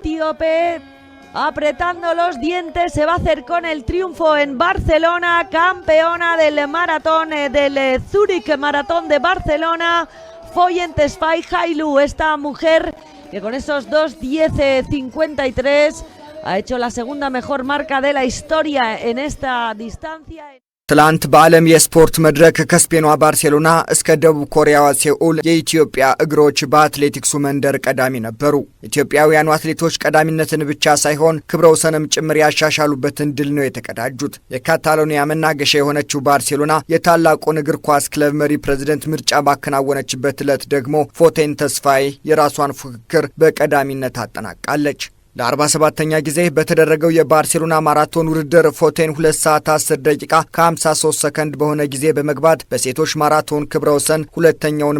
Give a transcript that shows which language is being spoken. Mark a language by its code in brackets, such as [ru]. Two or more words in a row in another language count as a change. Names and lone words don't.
[es] etíope, apretando los dientes, se va a hacer con el triunfo en Barcelona, campeona del maratón del Zurich Maratón de Barcelona, Foyen Tesfaye Hailu, esta mujer que con esos 2:10:53 ha hecho la segunda mejor marca de la historia en esta distancia. [am] ትላንት በዓለም የስፖርት መድረክ ከስፔኗ ባርሴሎና እስከ ደቡብ ኮሪያዋ ሴኡል የኢትዮጵያ እግሮች በአትሌቲክሱ መንደር ቀዳሚ ነበሩ። ኢትዮጵያውያኑ አትሌቶች ቀዳሚነትን ብቻ ሳይሆን ክብረ ወሰንም ጭምር ያሻሻሉበትን ድል ነው የተቀዳጁት። የካታሎኒያ መናገሻ የሆነችው ባርሴሎና የታላቁን እግር ኳስ ክለብ መሪ ፕሬዝዳንት ምርጫ ባከናወነችበት ዕለት ደግሞ ፎቴን ተስፋዬ የራሷን ፉክክር በቀዳሚነት አጠናቃለች። ለ47ኛ ጊዜ በተደረገው የባርሴሎና ማራቶን ውድድር ፎቴን 2 ሰዓት 10 ደቂቃ ከ53 ሰከንድ በሆነ ጊዜ በመግባት በሴቶች ማራቶን ክብረ ወሰን ሁለተኛውን